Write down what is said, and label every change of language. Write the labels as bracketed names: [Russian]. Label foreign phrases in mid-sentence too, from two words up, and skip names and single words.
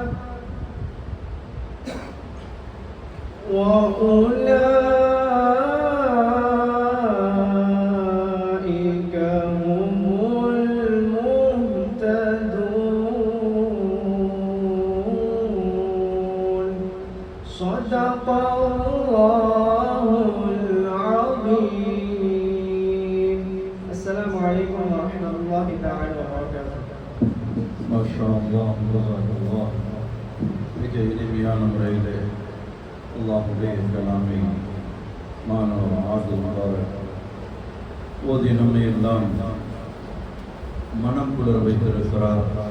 [Arabic] وأولئك هم المهتدون. صدق الله العظيم. السلام عليكم ورحمة الله تعالى وبركاته. ما شاء الله. [Tamil] ஜஸாக்கல்லாஹ். மிக இனிமையான முறையிலே அல்லாஹ்வுடைய கலாமை மாணவர் ஆதில் முபாரக் ஓதி நம்மை எல்லாம் மனம் குளிர வைத்திருக்கிறார்.